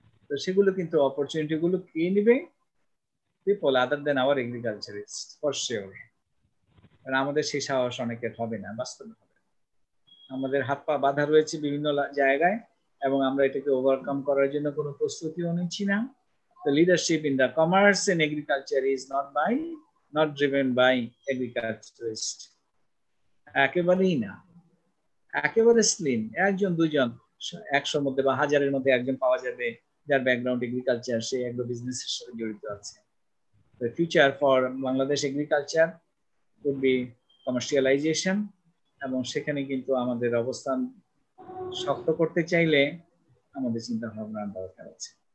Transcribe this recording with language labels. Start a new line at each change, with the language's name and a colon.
Bangla: তো সেগুলো কিন্তু অপরচুনিটি গুলো কে নিবে?
English: People other than our agriculturist, for sure.
Bangla: কারণ আমাদের সেই সাহস অনেকের হবে না, বাস্তবে হবে। আমাদের হাত পা বাঁধা রয়েছে বিভিন্ন জায়গায় এবং আমরা এটাকে ওভারকাম করার জন্য কোনো প্রস্তুতিও নিচ্ছি না।
English: The leadership in the commerce and agriculture is not driven by agriculturists.
Bangla: একেবারেই না, একেবারে স্লিম, একজন দুজন 100 মধ্যে বা 1000-এর মধ্যে একজন পাওয়া যাবে যার ব্যাকগ্রাউন্ড এগ্রিকালচার, সে এগ্রো বিজনেসের সাথে জড়িত আছে।
English: The future for Bangladesh agriculture would be commercialization,
Bangla: এবং সেখানে কিন্তু আমাদের অবস্থান শক্ত করতে চাইলে আমাদের চিন্তা ভাবনার দরকার আছে।